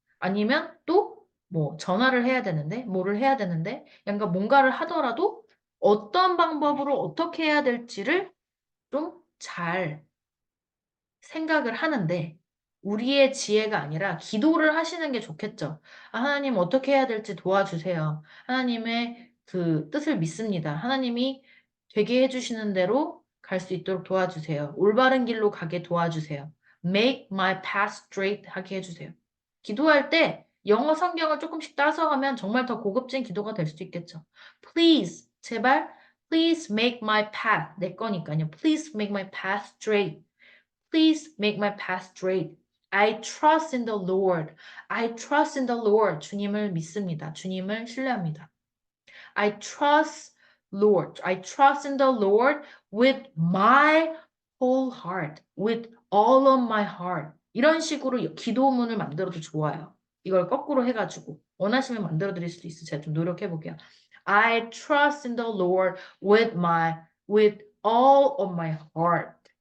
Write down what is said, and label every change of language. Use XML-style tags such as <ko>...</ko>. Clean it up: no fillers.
<ko>아니면 또 뭐 전화를 해야 되는데 뭐를 해야 되는데 그러니까 뭔가를 하더라도 어떤 방법으로 어떻게 해야 될지를 좀 잘 생각을 하는데 우리의 지혜가 아니라 기도를 하시는 게 좋겠죠. 하나님 어떻게 해야 될지 도와주세요. 하나님의 그 뜻을 믿습니다. 하나님이 되게 해주시는 대로 갈 수 있도록 도와주세요. 올바른 길로 가게 도와주세요.</ko> <en>Make my path straight</en> <ko>하게 해주세요. 기도할 때 영어 성경을 조금씩 따서 하면 정말 더 고급진 기도가 될 수 있겠죠.</ko> <en>Please, 제발, please make my path,</en> <ko>내 거니까요.</ko> <en>Please make my path straight. Please make my path straight. I trust in the Lord. I trust in the Lord.</en> <ko>주님을 믿습니다. 주님을 신뢰합니다.</ko> <en>I trust Lord. I trust in the Lord with my whole heart. With all of my heart.</en> <ko>이런 식으로 기도문을 만들어도 좋아요. 이걸 거꾸로 해가지고 원하시면 만들어 드릴 수도 있어요. 제가 좀 노력해 볼게요.</ko> <en>I trust in the Lord with all of my heart.</en>